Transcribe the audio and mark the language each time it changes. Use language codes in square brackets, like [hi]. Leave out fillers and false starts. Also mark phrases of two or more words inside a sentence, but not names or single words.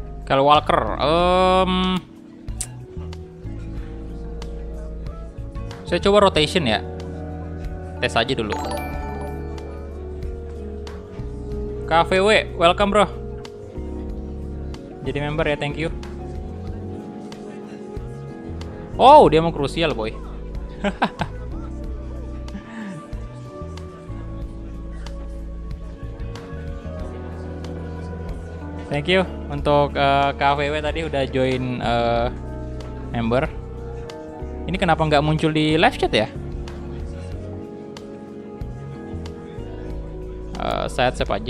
[id] Kyle Walker. Saya coba rotation ya. Tes aja dulu. KVW, [en] welcome bro. [id] Jadi member ya, [en] thank you. [id] Oh, dia mau krusial boy. [en] Thank you [id] untuk KVW tadi udah join member. Ini kenapa nggak muncul di [en] live chat [id] ya? Saya save aja.